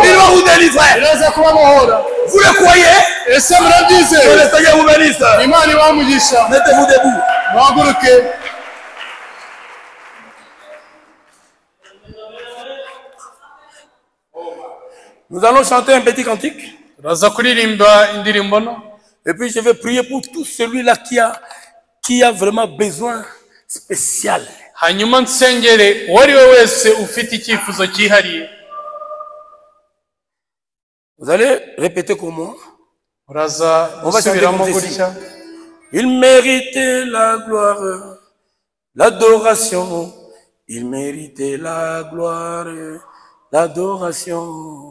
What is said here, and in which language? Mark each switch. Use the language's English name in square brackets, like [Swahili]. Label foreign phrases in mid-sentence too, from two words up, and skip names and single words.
[French] Il va vous délivrer. [Kinyarwanda] iraza kubabohora. [French] Vous le croyez? [Kinyarwanda] ese [French] Que [Kinyarwanda] murabyizeye? [French] le Seigneur vous bénisse. [Kinyarwanda] Imana ibamugisha. [French] Mettez-vous debout. [Kinyarwanda] muhaguruke. [French] Nous allons chanter un petit cantique. [Kinyarwanda] turaza kuririmba indirimbo no, [French] Et puis je vais prier pour tout celui-là qui a vraiment besoin spécial. [Kinyarwanda] hanyuma nsengere uwo ari we wese ufite icyifuzo cyihariye. [French] Vous allez répéter comme moi. [Kinyarwanda] uraza [French] On va chanter [Kinyarwanda] gusubiramo [French] comme ceci. [Kinyarwanda] gutya. [French] Il méritait la gloire, l'adoration. Il méritait la gloire, l'adoration.